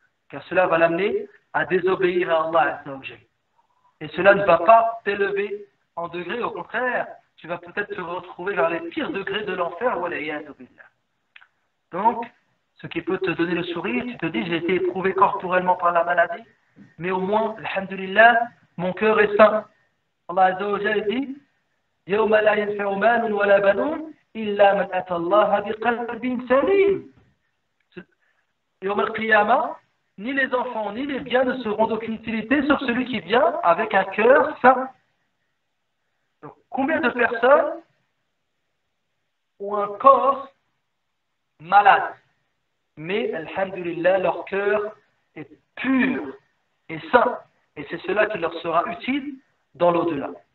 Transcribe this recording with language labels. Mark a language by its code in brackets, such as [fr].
[fr] Car cela va l'amener à désobéir à Allah Azza wa Jalla. Et cela ne va pas t'élever en degré, au contraire, tu vas peut-être te retrouver vers les pires degrés de l'enfer. Donc, ce qui peut te donner le sourire, tu te dis, j'ai été éprouvé corporellement par la maladie, mais au moins, alhamdulillah, mon cœur est sain. [ar] Allah Azza wa Jalla dit, يَوْمَ لَا يَنْفَعُ مَالٌ وَلَا بَنُونَ إِلَّا مَنْ أَتَى اللَّهَ بِقَلْبٍ سَلِيمٍ. يوم القيامة, [fr] ni les enfants, ni les biens ne seront d'aucune utilité sauf celui qui vient avec un cœur sain. Donc, combien de personnes ont un corps malade, mais, alhamdulillah, leur cœur est pur et sain, et c'est cela qui leur sera utile dans l'au-delà.